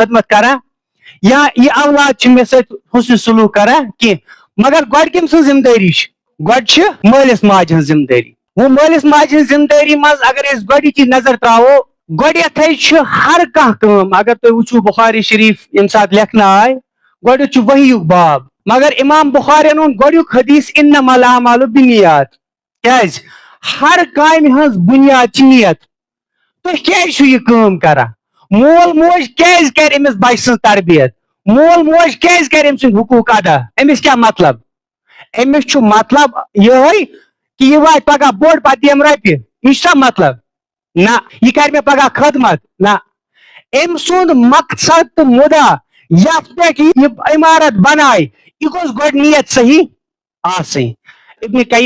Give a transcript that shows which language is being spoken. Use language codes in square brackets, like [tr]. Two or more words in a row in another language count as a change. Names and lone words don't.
[ks] خدمت کران یا یہِ اولاد چھُ مےٚ سۭتۍ حُسنہِ سلوٗک کران کینٛہہ مگر گۄڈٕ کٔمۍ سٕنٛز ذمہٕ دٲری چھِ گۄڈٕ چھِ مٲلِس ماجہِ ہٕنٛز ذمہٕ دٲری وۄنۍ مٲلِس ماجہِ ہٕنٛز ذمہٕ دٲری منٛز اگر أسۍ گۄڈنِچی نظر تراوو گۄڈنیتھٕے چھُ ہر کانٛہہ کٲم اگر تُہۍ وٕچھِو بخاری شریف ییٚمہِ ساتہٕ لیکھنہٕ آے گۄڈنیُک چھُ وحیُک باب مگر امام بخارین اوٚن گۄڈنیُک حدیث [ar] انما الاعمال بالنیات [ks] کیازِ ہر کامہِ ہٕنٛز بُنیاد چھِ نیت تُہۍ کیازِ چھِو یہِ کٲم کران مول موج کیازِ کرِ أمِس بچہِ سٕنٛز تربیت مول موج کیازِ کرِ أمۍ سٕنٛدۍ حقوٗق ادا أمِس کیاہ مطلب أمِس چھُ مطلب یِہوے کہِ یہِ واتہِ پگاہ بوٚڑ پتہٕ دِیم رۄپیہِ یہِ چھُ سا مطلب نہ یہ کر مےٚ پگاہ خدمت نہ أمۍ سُنٛد مقصد تہٕ مُدا یتھ پٮ۪ٹھ یہِ عمارت بنایہِ یہِ گوٚژھ گۄڈٕ نیت صحیح آسٕنۍ ابن